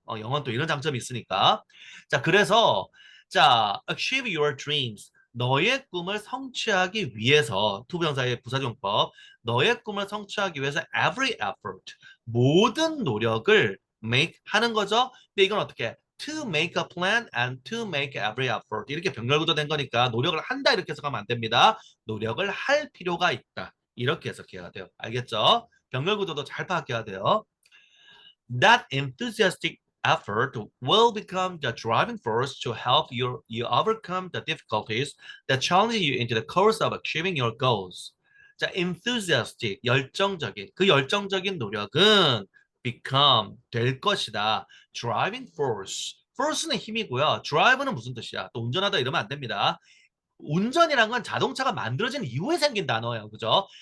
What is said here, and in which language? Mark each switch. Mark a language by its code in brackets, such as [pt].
[ko] 영어는 또 이런 장점이 있으니까. 자, 그래서 자, [en] achieve your dreams. [ko] 너의 꿈을 성취하기 위해서 투부정사의 부사용법. 너의 꿈을 성취하기 위해서 [en] every effort. [ko] 모든 노력을 make 하는 거죠. 근데 이건 어떻게? [en] To make a plan and to make every effort. [ko] 이렇게 병렬구조된 거니까 노력을 한다 이렇게 해석하면 안 됩니다. 노력을 할 필요가 있다. 이렇게 해석해야 돼요. 알겠죠? 병렬 구조도 잘 파악해야 돼요. [en] That enthusiastic effort will become the driving force to help you overcome the difficulties that challenge you into the course of achieving your goals. [ko] 자, enthusiastic, 열정적인. 그 열정적인 노력은 become, 될 것이다. driving force. force는 힘이고요. drive는 무슨 뜻이야? 또 운전하다 이러면 안 됩니다. 운전이란 건 자동차가 만들어진 이후에 생긴 단어예요. 그죠?